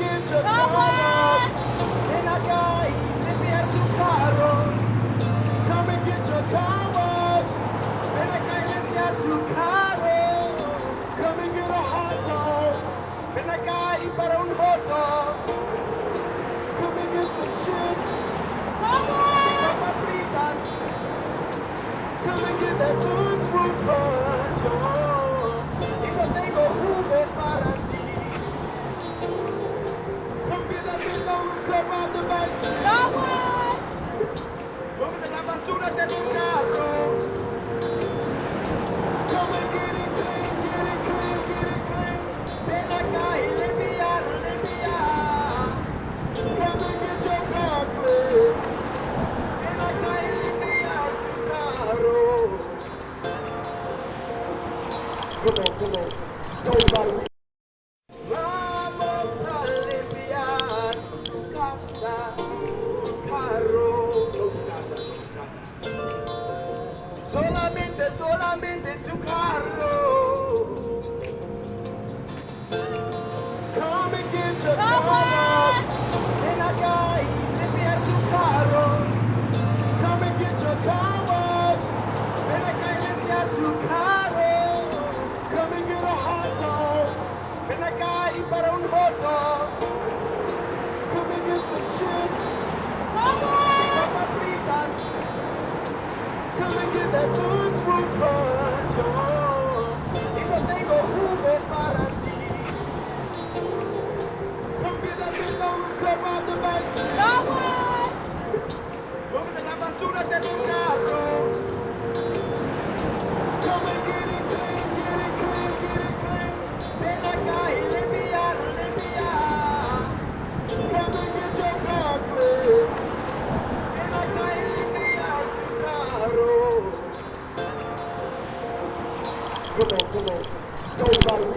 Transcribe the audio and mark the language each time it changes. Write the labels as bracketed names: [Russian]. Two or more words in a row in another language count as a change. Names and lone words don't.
[English] your carro. [Spanish] Ven acá y limpia tu carro. [English] Come and get your carro. [Spanish] Ven acá y limpia tu carro. [English] Come and get a hot dog. [Spanish] Ven acá y para un [English] hot dog. Come and get some chips. [Spanish] Papas fritas. [English] Come and get that good fruit punch. [Spanish] Oh. Y yo tengo jugo para ti. [English] Come get that big long cup out the back seat. [Spanish] Come de la basura de tu carro. [English] Come and get it clean, get it clean, get it clean. [Spanish] Ven acá y limpia, limpia. [English] Come and get your car clean. [Spanish] Ven acá y limpia tu carro. [English] Come on. Everybody. [Spanish] Vamos a limpiar tu casa, tu carro, no tu casa, no tu casa. Solamente tu carro. [English] Come and get your carro. [Spanish] Ven acá y limpia tu carro. [English] Come and get your carro. [Spanish] Ven acá y limpia tu carro. [English] Come and get a hot dog. [Spanish] Ven acá y para un [English] hot dog. Come and get some chips. [Spanish] Papas fritas. [English] Come and get that good fruit punch. [Spanish] Oh. Y yo tengo jugo para ti. [English] Come get that big long cup out the back seat. [Spanish] Come de la basura de tu carro. [English] Come and get it clean, get it clean, get it clean. [Spanish] Ven acá y limpia, limpia. [English] Come and get your car clean. [Spanish] Ven acá y limpia tu carro. [English] Come on. Everybody.